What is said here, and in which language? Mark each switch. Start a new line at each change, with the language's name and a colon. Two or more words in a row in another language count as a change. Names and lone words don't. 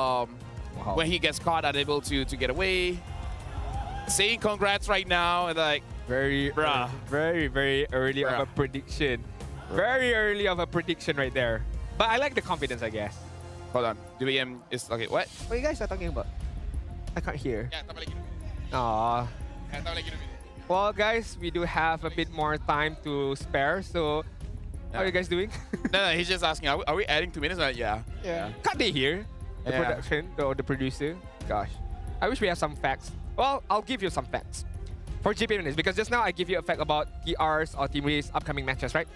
English: When he gets caught, unable to get away. Saying congrats right now, and like, Very, very early of a prediction. Very early of a prediction right there. But I like the confidence, I guess. Hold on. DBM is okay. What? What you guys are talking about? I can't hear. Yeah,
Malay: tambah lagi. Aww.
English: Yeah,
Malay: tambah lagi.
English: Well, guys, we do have a bit more time to spare. So, how are you guys doing? No, he's just asking. Are we adding 2 minutes? Yeah. Can't they hear the production or the producer? Gosh, I wish we had some facts. Well, I'll give you some facts for GP minutes because just now I give you a fact about TR's or Team Ray's upcoming matches, right?